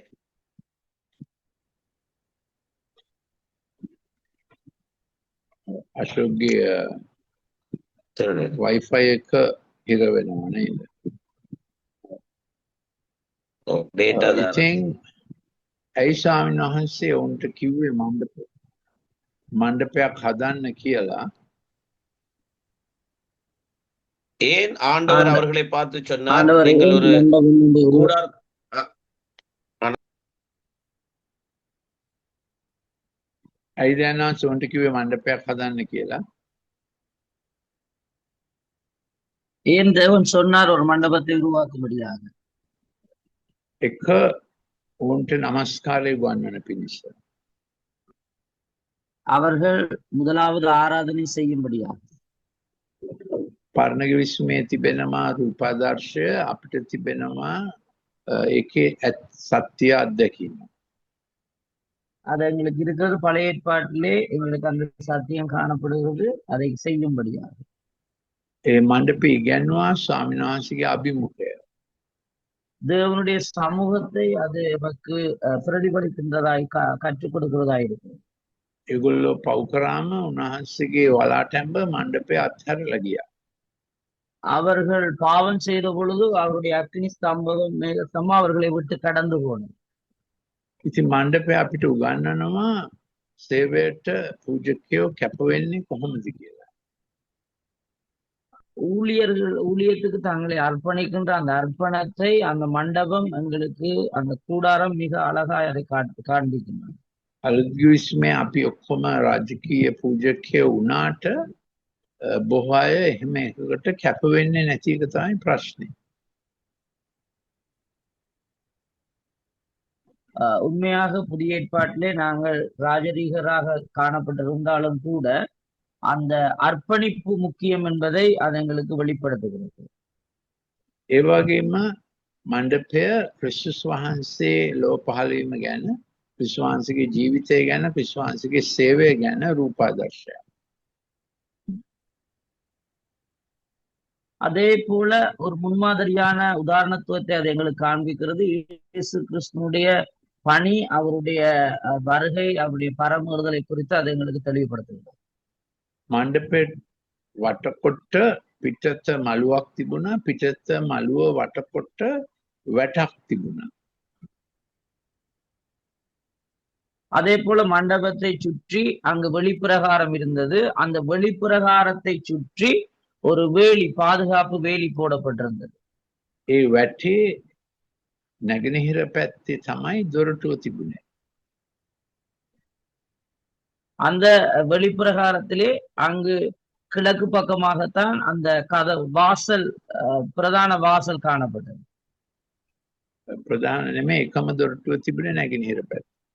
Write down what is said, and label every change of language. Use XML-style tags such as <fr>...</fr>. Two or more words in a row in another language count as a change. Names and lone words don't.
<si>අශෝක්ගේ වයිෆයි එක හිර වෙනවා නේද?</si> <ta>டேட்டா</ta> <si>ඉතින් ඇයි ස්වාමීන් වහන්සේ උන්ට කිව්වේ මණ්ඩපයක් හදන්න කියලා?</si> <ta>ஏன் ஆண்டவர் அவர்களை பார்த்து சொன்னார் ஆண்டவர் நீங்கள் ஒரு மண்டபம் ஒன்று கூடார</ta> <si>ඇයි දැන් උන්ට කිව්වේ මණ්ඩපයක් හදන්න කියලා?</si> <ta>ஏன் தேவன் சொன்னார் ஒரு மண்டபத்தை உருவாக்கும்படியாக?</ta> <si>එක උන්ට නමස්කාරය ගන්වන පිණිස.</si> <ta>அவர்கள் முதலாவது ஆராதனை செய்யும்படியாக.</ta> <si>පරණ ගිවිසුමේ තිබෙනවා රූපාදර්ශය, අපිට තිබෙනවා ඒකේ සත්‍ය අත්දැකීම.</si> <ta>அது எங்களுக்கு இருக்கிறது பழைய ஏற்பாட்டிலே எங்களுக்கு அந்த சத்தியம் காணப்படுகிறது, அதை செய்யும்படியாக.</ta> <si>ඒ මණ්ඩපේ ඉගැන්වුවා ස්වාමීන් වහන්සේගේ අභිමුඛය.</si> <ta>தேவனுடைய சமூகத்தை அது நமக்கு பிரதிபலிக்கின்றதாய் கற்றுக் கொடுக்கிறதாய் இருக்கு.</ta> <si>ඒගොල්ලෝ පව් කරාම උන්වහන්සේගේ වලාටැඹ මණ්ඩපය අත්හැරලා ගියා.</si> <ta>அவர்கள் பாவம் செய்த பொழுது அவருடைய அக்னி ஸ்தம்பம் மேகஸ்தம்பம் அவர்களை விட்டு கடந்து போனது.</ta> <si>ඉතින් මණ්ඩපය අපිට උගන්වනවා සේවයට පූජකයෝ කැප වෙන්නේ කොහොමද කියලා.</si> <ta>ஊழியத்துக்கு தங்களை அர்ப்பணிக்கின்ற அந்த அர்ப்பணத்தை அந்த மண்டபம் எங்களுக்கு அந்த கூடாரம் மிக அழகாய் அதை காண்பிக்கின்றன.</ta> <si>අලුත් ගිවිසුමේ අපි ඔක්කොම රාජකීය පූජකයෝ වුණාට බොහෝ අය එහෙම එකකට කැප වෙන්නේ නැති එක තමයි ප්‍රශ්නේ.</si> <ta>உண்மையாக புதிய ஏற்பாட்டிலே நாங்கள் ராஜரீகராக காணப்பட்டிருந்தாலும் கூட அந்த அர்ப்பணிப்பு முக்கியம் என்பதை அது எங்களுக்கு வெளிப்படுத்துகிறது.</ta> <si>ඒ වගේම මණ්ඩපය ක්‍රිස්තුස් වහන්සේ ලෝ පහළ වීම ගැන, ක්‍රිස්තුස් වහන්සේගේ ජීවිතය ගැන, ක්‍රිස්තුස් වහන්සේගේ සේවය ගැන රූපාදර්ශයක්.</si> <ta>அதே போல ஒரு முன்மாதிரியான உதாரணத்துவத்தை அது எங்களுக்கு காண்பிக்கிறது. இயேசு கிறிஸ்துனுடைய பணி, அவருடைய வருகை, அவருடைய பரமறுதலை குறித்து அது எங்களுக்கு தெளிவுபடுத்துகிறது.</ta> <si>මණ්ඩපේ වටකොට පිටත මළුවක් තිබුණා, පිටත මළුව වටකොට වැටක් තිබුණා.</si> <ta>அதே போல மண்டபத்தை சுற்றி அங்கு வெளிப்பிரகாரம் இருந்தது. அந்த வெளிப்பிரகாரத்தை சுற்றி ஒரு வேலி, பாதுகாப்பு வேலி போடப்பட்டிருந்தது.</ta> <si>ඒ වැටේ නැගෙනහිර පැත්තේ තමයි දොරටුව තිබුණේ.</si> <ta>அந்த வெளிப்பிரகாரத்திலே அங்கு கிழக்கு பக்கமாகத்தான் அந்த வாசல், பிரதான வாசல் காணப்பட்டது.</ta> <si>ප්‍රධාන නෙමෙයි, එකම දොරටුව තිබුණේ නැගෙනහිර පැත්තේ.</si>